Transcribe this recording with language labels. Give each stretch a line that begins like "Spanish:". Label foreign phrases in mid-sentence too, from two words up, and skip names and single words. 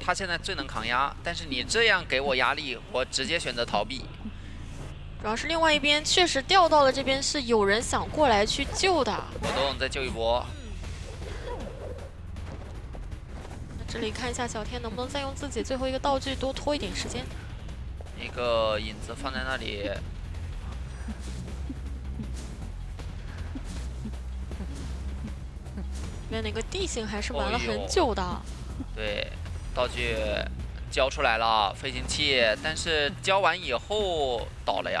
Chinese: 他現在最能扛壓，但是你這樣給我壓力，我直接選擇逃避。主要是另外一邊確實掉到了這邊，是有人想過來去救的。果凍再救一波。那這裡看一下小天能不能再用自己最後一個道具多拖一點時間。一個影子放在那裡。裡面那個地形還是玩了很久的。對，道具交出來了，飛行器，但是交完以後倒了呀。